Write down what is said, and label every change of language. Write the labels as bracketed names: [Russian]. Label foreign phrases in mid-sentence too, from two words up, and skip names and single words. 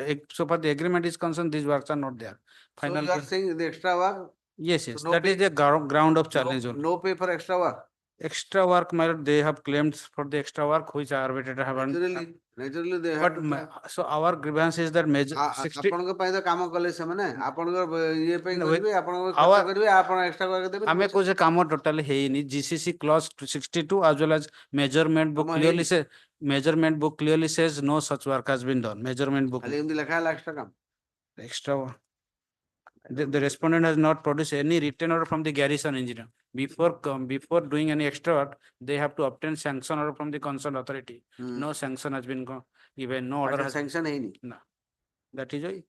[English] So far the agreement is concerned, these works are not there. So you are saying the extra work? Yes, yes. So no That is the ground of challenge. No pay for extra work. Extra work, my lord, they have claimed for the extra work which arbitrator haven't. Naturally they have. But so our grievance is that major 60. [Odia] ଆପଣଙ୍କ ପାଇଁ ତ କାମ କଲେ ସେମାନେ ଆପଣଙ୍କ ଇଏ ପାଇଁ କରିବେ ଆପଣଙ୍କ [English] Our- [Odia] ଖର୍ଚ୍ଚ କରିବେ ଆପଣ [English] extra work [Odia] ଦେବେ ଆମେ କହୁଛେ କାମ ଟୋଟାଲି ହେଇନି [English] GCC clause 62 as well as measurement book [Odia] କାମ [English] clearly [Odia] ହେଇନି। [English] says no such work has been done. Measurement book [Odia] ଖାଲି ଏମିତି ଲେଖା ହେଲା extra କାମ। [English] extra work. The respondent has not produced any written order from the garrison engineer. Before doing any extra work, they have to obtain sanction order from the concerned authority. No sanction has been given, no order has. [Odia] sanction ହେଇନି। [English] No. That is why.